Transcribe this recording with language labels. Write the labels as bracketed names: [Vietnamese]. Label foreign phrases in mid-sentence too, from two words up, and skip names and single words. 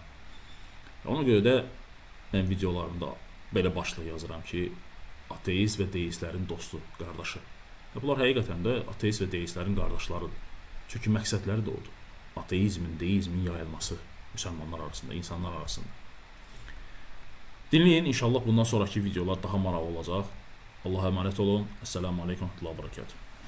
[Azerbaijani] Ona görə də mən videolarımda belə başlıq yazıram ki, ateist və deistlərin dostu, qardaşı. Bunlar həqiqətən də ateist və deistlərin qardaşlarıdır. Çünki məqsədləri də odur. Ateizmin, deizmin yayılması müsəlmanlar arasında, insanlar arasında. Dinləyin, inşallah bundan sonraki videolar daha maraqlı olacaq. [Turkish] Allah'a emanet olun. [Arabic] السلام عليكم ورحمة الله وبركاته.